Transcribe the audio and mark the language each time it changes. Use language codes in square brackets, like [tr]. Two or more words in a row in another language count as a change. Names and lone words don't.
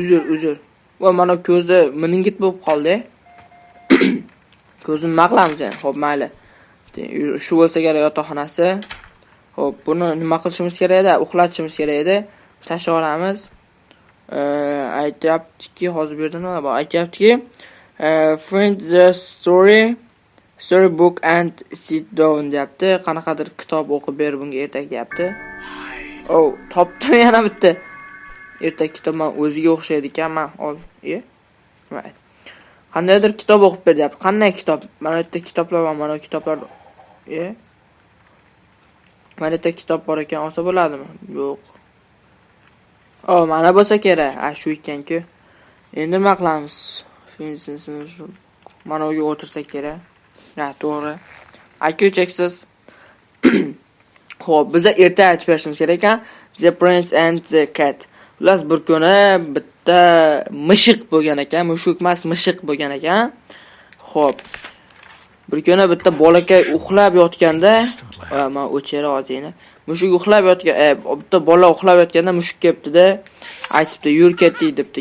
[uz] Va mana ko'zi miningit bo'lib qoldi. ko'zini nima qilamiz endi? Xo'p, mayli. Shu bo'lsa kerak yotoqxonasi. Xo'p, buni nima qilishimiz kerak edi? Uxlatishimiz kerak edi. Tashlab olamiz. Aytayaptiki, hozir bu yerda nima bor? Aytayaptiki, [en] find the storybook and sit down deyapti. [uz] Qanaqadir kitob o'qib ber bunga ertak deyapti. Oh, topdim yana bitta. Ertak kitob men o'ziga o'xshaydi ekan, men ol. Mayli. Qandaydir kitob o'qib ber deyapti. Qanday kitob? Mana bu yerda kitoblar bor, mana bu kitoblar. Mana bu yerda kitob bor ekan, olsa bo'ladimi? Yo'q. Mana bo'lsa kerak. Shu ekan-ku. Endi nima qilamiz? Mana bu yerga o'tirsak kerak. To'g'ri. Aka-uchaksiz. Xo'p, biza erta aytib berishimiz kerak ekan. The Prince and the Cat. Ular bir kuni bitta mishiq bo'lgan ekan, mushuk emas, mishiq bo'lgan ekan. Xo'p. Bir kuni bitta bolakay uxlab yotganda, men o'chira ozingni. Mushuk uxlab yotgan, bitta bola uxlab yotganda mushuk kelibdi-da, aytibdi, "Yur ketdik" debdi.